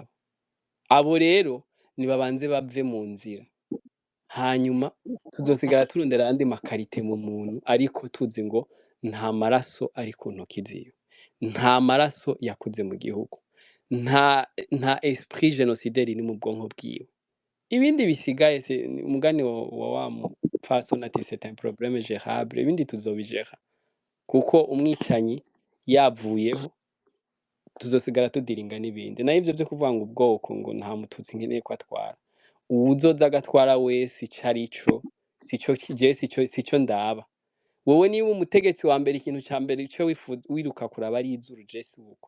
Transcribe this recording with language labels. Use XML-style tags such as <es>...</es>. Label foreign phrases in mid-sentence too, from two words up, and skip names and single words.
<rn>Abo rero nibabanze bave mu nzira, hanyuma tuzosigara turondera ayandi makarite mu muntu, ariko tuzi ngo nta maraso ari ku ntoki ziwe, nta maraso yakuze mu gihugu, nta</rn> <fr>esprit génocidaire</fr> <rn>iri mu bwonko bwiwe. Ibindi bisigaye umugani wa mupfasoni ati</rn> <fr>c'est un problème gérable,</fr> <rn>ibindi tuzobigera, kuko umwicanyi yavuyeho tuzosigara tudiringa n'ibindi. Naho ivyo vyo kuvuga ngo ubwoko ngo nta mututsi nkeneye ko atwara, uwuzoza agatwara wese ico arico sico ndaba. Wewe niba umutegetsi wa mbere, ikintu ca mbere ico wiruka kuraba ari izuru, je si uko.</rn>